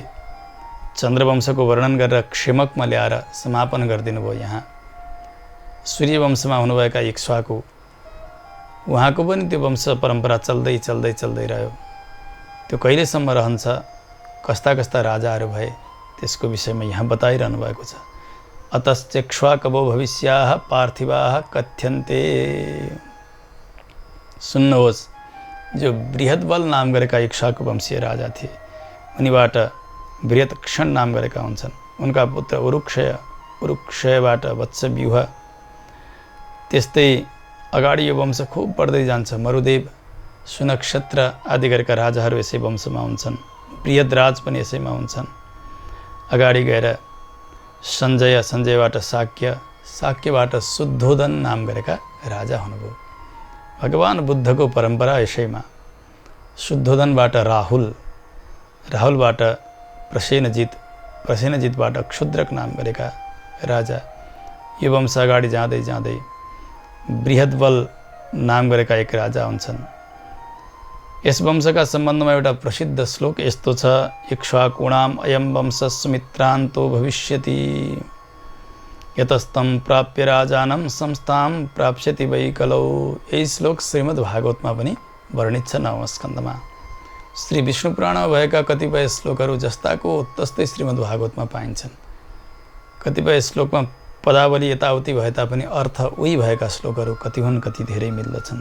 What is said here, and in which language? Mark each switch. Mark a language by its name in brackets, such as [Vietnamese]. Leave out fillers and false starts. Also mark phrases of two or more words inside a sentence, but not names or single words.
[Nepali] चन्द्रवंशको वर्णन गरेर क्षेमकमा ल्याएर समापन गरिदिनु भयो। यहाँ सूर्यवंशमा हुनुभएका इक्ष्वाकु, उहाँको पनि त्यो वंश परम्परा चल्दै चल्दै चल्दै रह्यो। त्यो कहिलेसम्म रहन्छ, कस्ता कस्ता राजाहरू भए, त्यसको विषयमा यहाँ बताइरहनु भएको छ। [Sanskrit] अतश्चेक्ष्वाकवो भविष्याः पार्थिवाः कथ्यन्ते। [Nepali] सुन्नुहोस्, जो बृहद्बल नाम गरेका इक्ष्वाकु वंशीय राजा थिए, उनीबाट बृहत्क्षण नाम गरेका हुन्छन्। उनका पुत्र उरुक्षय, उरुक्षयबाट वत्सव्यूह, त्यस्तै अगाडि यो वंश खुब बढ्दै जान्छ। मरुदेव, सुनक्षत्र आदि गरेका राजाहरू यसै वंशमा हुन्छन्। बृहद्राज पनि यसैमा हुन्छन्। अगाडि गएर सञ्जय, सञ्जयबाट शाक्य, शाक्यबाट शुद्धोदन नाम गरेका राजा हुनुभयो। भगवान बुद्धको परम्परा यसैमा। शुद्धोदनबाट राहुल, राहुलबाट प्रसेनजित, प्रसेनजितबाट क्षुद्रक नाम गरेका राजा। यो वंश अगाडि जाँदै जाँदै बृहद्बल नाम गरेका एक राजा हुन्छन्। यस वंशका सम्बन्धमा एउटा प्रसिद्ध श्लोक यस्तो छ, [Sanskrit] इक्ष्वाकुणाम अयम वंश सुमित्रान्तो भविष्यति, यतस्तं प्राप्य राजानं संस्थां प्राप्स्यति वै कलौ। [Nepali] यही श्लोक श्रीमद् भागवतमा पनि वर्णित छ, 9औं स्कन्धमा। श्री विष्णु पुराणमा भएका कतिपय श्लोकहरू जस्ताको तस्तै श्रीमद् भागवतमा पाइन्छन्। कतिपय श्लोकमा पदावली यताउति भए तापनि अर्थ उही भएका श्लोकहरू कति हुन्, कति धेरै मिल्दछन्।